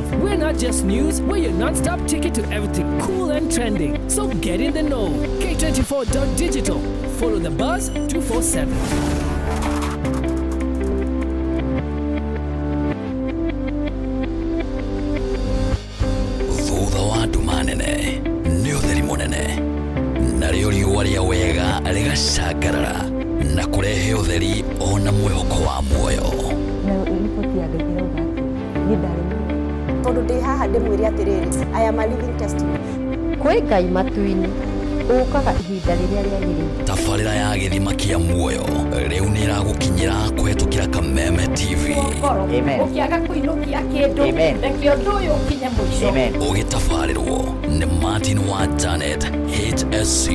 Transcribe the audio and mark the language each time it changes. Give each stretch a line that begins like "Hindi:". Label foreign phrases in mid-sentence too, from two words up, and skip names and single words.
English: We're not just news, we're your non-stop ticket to everything cool and trending. So get in the know. K24.digital. Follow the buzz 247.
Kikuyu: Thutha wa nduma nene nĩ ũtheri mũnene, narĩo riũa rĩa wega rĩgacangarara na kũrehe ũtheri ona mwĩhoko wa muoyo. Riboti ya Ngai ĩrauga atĩ niĩ ndarĩ tondũ ndĩ haha ndĩmwĩre atĩrĩrĩ,
English: I am a living testimony.
Kikuyu: Kwĩ Ngai matu-inĩ ũkaga ihinda rĩrĩa rĩagĩrĩire. Tabarĩra ya gĩthima kĩa muoyo rĩu nĩ ĩragũkinyĩra kũhetũkĩra Kameme TV. Ũkĩaga kũinũkia kĩndũ reke ũndũ ũyũ ũkinye mũico. Ũgĩtabarĩrwo nĩ Martin wa Janet HSC.